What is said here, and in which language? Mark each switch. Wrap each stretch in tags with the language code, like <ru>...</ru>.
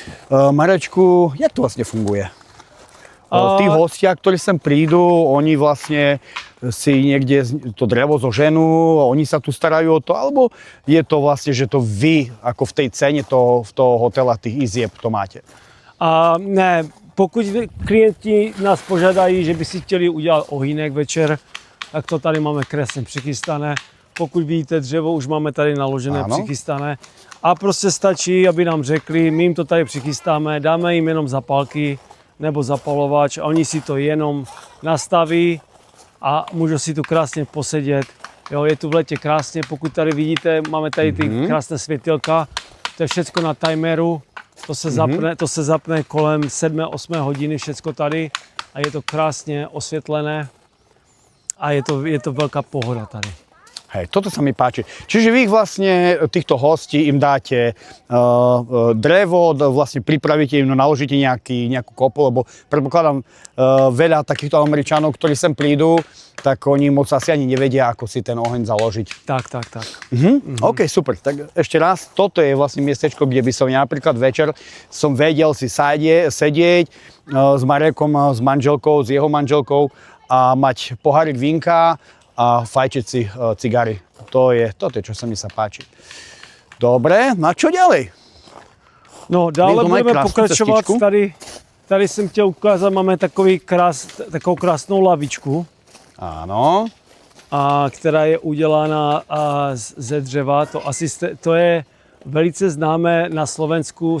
<sk>Marečku, jak to vlastne funguje? Tí hostia, ktorí sem prídu, oni vlastne si niekde to drevo zoženú, oni sa tu starajú o to, alebo je to vlastne, že to vy, ako v tej cene toho hotela, tých izieb to máte?</sk> <cs>Ne, pokud klienti nás požádají, že by si chtěli udělat ohýnek večer, tak to tady máme krásně přichystané. Pokud vidíte dřevo, už máme tady naložené, přichystané. A prostě stačí, aby nám řekli, my jim to tady přichystáme, dáme jim jenom zapálky nebo zapalovač a oni si to jenom nastaví a můžu si tu krásně posedět. Jo, je tu v létě krásně, pokud tady vidíte, máme tady ty krásné světilka, to je všecko na timeru, to se zapne kolem 7-8 hodiny, všecko tady a je to krásně osvětlené a je to velká pohoda tady.</cs> <sk>Hej, toto sa mi páči. Čiže vy vlastne týchto hostí im dáte drevo, vlastne pripravíte im, naložíte nejakú kopu, lebo predpokladám veľa takýchto Američanov, ktorí sem prídu, tak oni moc asi ani nevedia, ako si ten oheň založiť. Tak. OK, super. Tak ešte raz, toto je vlastne miestečko, kde by som ja napríklad večer som vedel si sedieť s Marekom, s manželkou, s jeho manželkou a mať pohárik vínka a fajčiť si cigary. Toto je, čo sa mi páči. Dobre, no a čo ďalej?</sk> <cs>No, dále budeme pokračovat. Tady jsem chtěl ukázat, máme takovou krásnou lavičku.</cs> <sk>Áno.</sk> <cs>Která je udělána ze dřeva. To je velice známé na Slovensku.</cs>